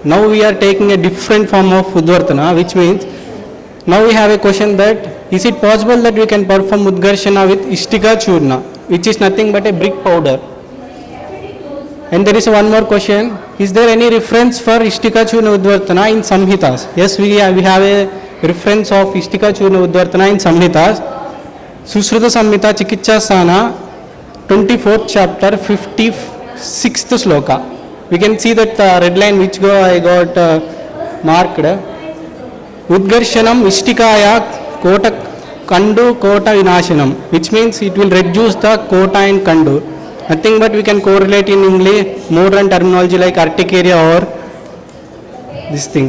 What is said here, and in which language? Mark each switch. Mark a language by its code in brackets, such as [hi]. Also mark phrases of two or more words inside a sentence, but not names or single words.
[en] Now we are taking a different form of Udvartana, which means now we have a question that is it possible that we can perform Udgarshana with [sa] इष्टिका चूर्ण, [en] which is nothing but a brick powder. And there is one more question, is there any reference for [sa] इष्टिका चूर्ण उद्वर्तन [en] in Samhitas? Yes, we have a reference of [sa] इष्टिका चूर्ण उद्वर्तन [en] in Samhitas. Susruta Samhita Chikitsa Sana, 24th chapter, 56th sloka. We can see that red line which I got marked. [sa] उद्घर्षणम् इष्टिकया कोठ कण्डू कोठ विनाशनम्, [en] which means it will reduce the Kota and Kandu. Nothing but we can correlate in English modern terminology like urticaria or this thing.